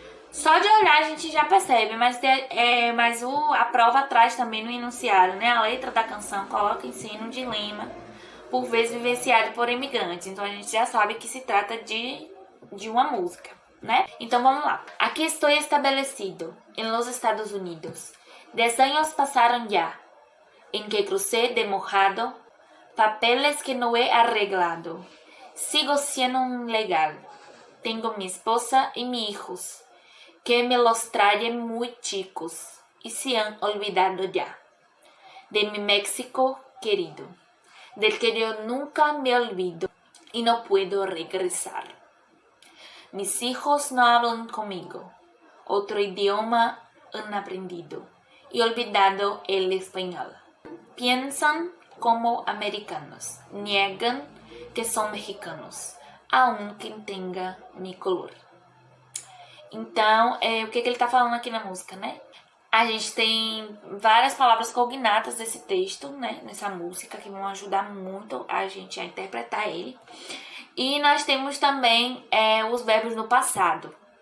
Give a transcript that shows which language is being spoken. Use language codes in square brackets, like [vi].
[pt] Só de olhar a gente já percebe, mas a prova traz também no enunciado, né, a letra da canção coloca em cena um dilema, por vezes vivenciado por imigrantes. Então a gente já sabe que se trata de uma música, né? Então vamos lá. Aqui estou estabelecido, [es] en los Estados Unidos. 10 años pasaron ya, en que crucé de mojado, papeles que no he arreglado. Sigo siendo un legal. Tengo mi esposa y mis hijos, que me los traen muy chicos y se han olvidado ya de mi México querido, del que yo nunca me olvido y no puedo regresar. Mis hijos no hablan conmigo, otro idioma han aprendido y olvidado el español. Piensan como americanos, niegan que son mexicanos, aunque tenga mi color. [pt] Então, o que ele está falando aqui na música, né? A gente tem várias palavras cognatas desse texto, né? Nessa música, que vão ajudar muito a gente a interpretar ele. E nós temos também os verbos no passado.